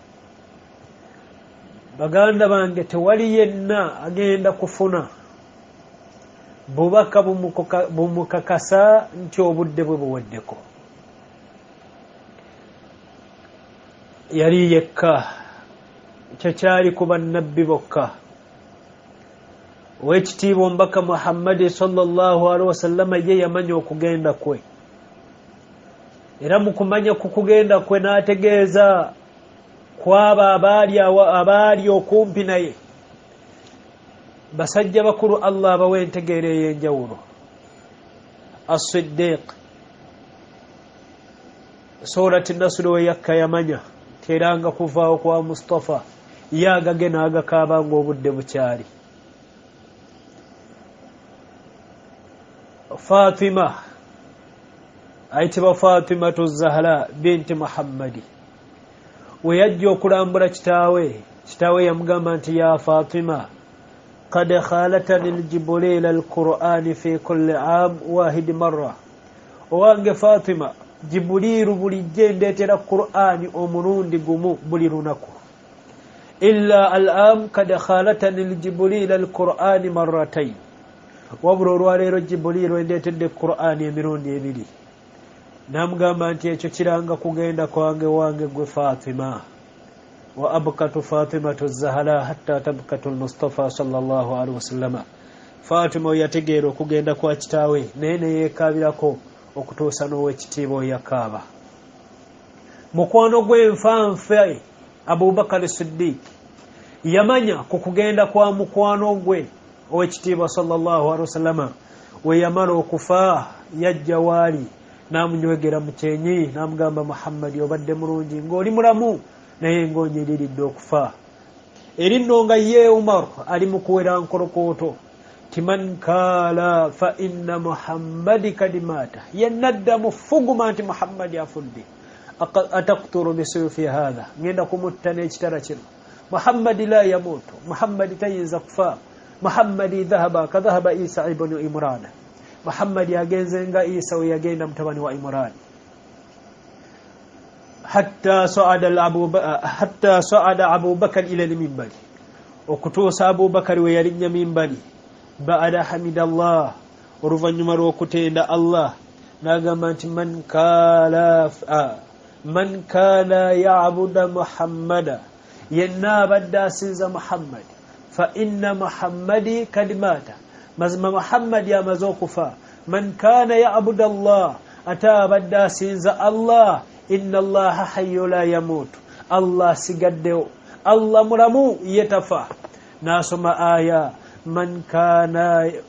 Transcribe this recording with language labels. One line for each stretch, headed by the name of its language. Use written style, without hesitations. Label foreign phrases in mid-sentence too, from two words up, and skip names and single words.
Ganda: baganda bange, tewali yenna agenda kufuna bubaka bumukakasa nti obudde bwe buweddeko. yali yekka, kyekyali ku bannabbi bokka. owekitiibwa omubaka Muhammadi
Arabic: صلى الله عليه وسلم
Ganda: ye yamanya okugenda kwe, era mu kumanya ku kugenda kwe n'ategeeza kwabo abaali okumpi naye basajja bakulu Allah abawa entegeera ey'enjawulo. As-Siddiq
Arabic: سورة النصر
Ganda: we yakka yamanya teranga kuvaawo kwa Mustafa yagage n'agakaaba ng'obudde bukyali. Fatima ayitibwa Fatimatu Zahra binti Muhammadi we yajja okulambula kitaawe yamugamba nti:
Arabic: يا فاطمة, قد خالتني الجبريل القرآن في كل عام واحد مرة.
Ganda: owange Fatima, Jibuliru bulijje ndeetera Qur'ani omulundi gumu buli lunaku.
Arabic: إلا العام قد خالطني الجبريل القرآن مرتين.
Ganda: wabula olwaleero Jibuliru endeetedde Qur'ani emirundi ebiri. namugamba nti ekyo kiranga kugenda kwange wange gwe Fatima.
Arabic: وأبكت فاطمة الزهراء حتى تبكت المصطفى صلى الله عليه وسلم.
Ganda: Fatima yategeera okugenda kwa kitaawe naye ne yeekaabirako okutuusa n'owekitiibwa yakaaba. mukwano gw'enfanfe Abubakar Siddiq yamanya ku kugenda kwa mukwano gwe owekitiibwa
Arabic: صلى الله عليه وسلم.
Ganda: we yamala okufa yajja waali n'amunywegera mu kyenyi n'amugamba: Muhammad, obadde mulungi ng'oli mulamu naye ng'onyiriridde okufa. erinno nga ye Umar ali mu kuwera nkolokooto timan
Arabic: قال فإن محمدا قد مات.
Ganda: yennadda mufuguma nti Muhammadi afudde.
Arabic: أقتله بسيفي هذا,
Ganda: ngenda kumutta n'ekitala kino.
Arabic: محمد لا يموت,
Ganda: Muhammadi tayinza kufa.
Arabic: محمد ذهب كما ذهب عيسى ابن عمران
Ganda: muhammad yagenze nga isa we yagenda mutabani wa imran
Arabic: حتى صعد أبو بكر إلى المنبر
Ganda: okutuusa abu bakar we yalinya minbari
Arabic: بعد حمد الله
Ganda: oluvanyuma lw'okutenda allah n'agamba nti
Arabic: من كان يعبد محمدا
Ganda: yenna abadde asinza muhammad
Arabic: فإن محمدا قد مات
Ganda: mazima muhammadi amaze okufa
Arabic: من كان يعبد الله
Ganda: ata abadde asinza allah
Arabic: إن الله حي لا يموت
Ganda: allah sigaddewo allah mulamu yetafa nasoma aya
Arabic: من كان